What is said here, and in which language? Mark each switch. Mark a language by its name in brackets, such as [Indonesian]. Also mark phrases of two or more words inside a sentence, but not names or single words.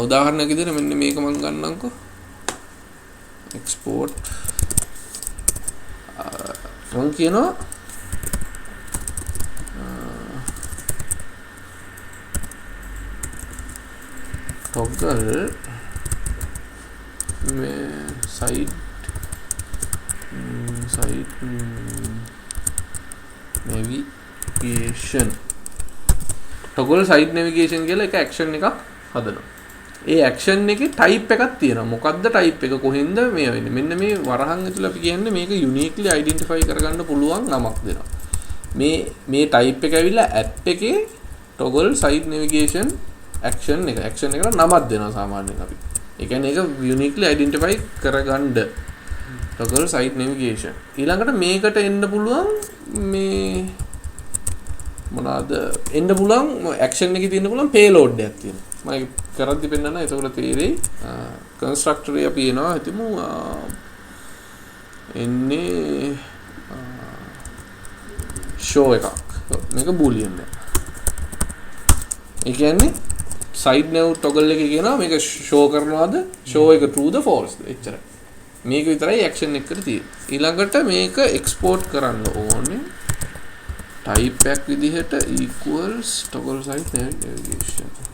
[Sinhala] උදාහරණයක් විදිහට මෙන්න මේක මම ගන්නම්කෝ export මම කියනවා toggle මේ [English] site navigation toggle site navigation [Sinhala] කියලා එක action එකක් හදනවා. ඒ action එකේ type එකක් තියෙනවා. මොකක්ද type එක? කොහෙන්ද මේ වෙන්නේ? මෙන්න මේ වරහන් ඇතුළේ අපි කියන්නේ මේක [English] uniquely identify [Sinhala] කරගන්න පුළුවන් නමක් දෙනවා. මේ type එක ඇවිල්ලා app එකේ [English] toggle site navigation action [Sinhala] එකට නමක් දෙනවා සාමාන්‍යයෙන් අපි. ඒ කියන්නේ ඒක [English] uniquely identify [Sinhala] කරගන්න [English] toggle site navigation. [Sinhala] ඊළඟට මේකට එන්න පුළුවන් මේ මොනවාද? එන්න පුළුවන් action එකේ තියෙන්න පුළුවන් payload එකක් තියෙනවා. මම කරද්දි පෙන්නන්න එතකොට තේරෙයි කන්ස්ට්‍රක්ටර් එක අපි එනවා හිතමු එන්නේ show එකක් මේක boolean එක. ඒ කියන්නේ [English] side nav toggle [Sinhala] එකේ කියනවා මේක show කරනවාද show එක true ද false ද එච්චරයි. මේක විතරයි action එකට තියෙන්නේ. ඊළඟට මේක export කරන්න ඕනේ type එකක් විදිහට [English] equals toggle site navigation